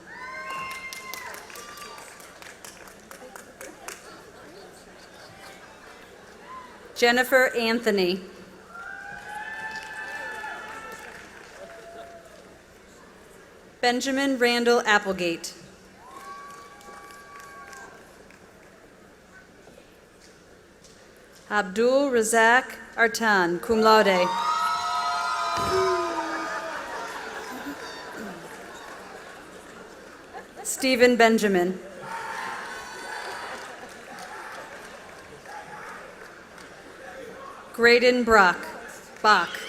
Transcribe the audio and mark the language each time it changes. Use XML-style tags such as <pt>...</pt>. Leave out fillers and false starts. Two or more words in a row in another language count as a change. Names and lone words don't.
<en>Jennifer Anthony. Benjamin Randall Applegate. Abdul Razak Artan,</en> <la>cum laude.</la> <en>Stephen Benjamin. Graydon Bach.</en>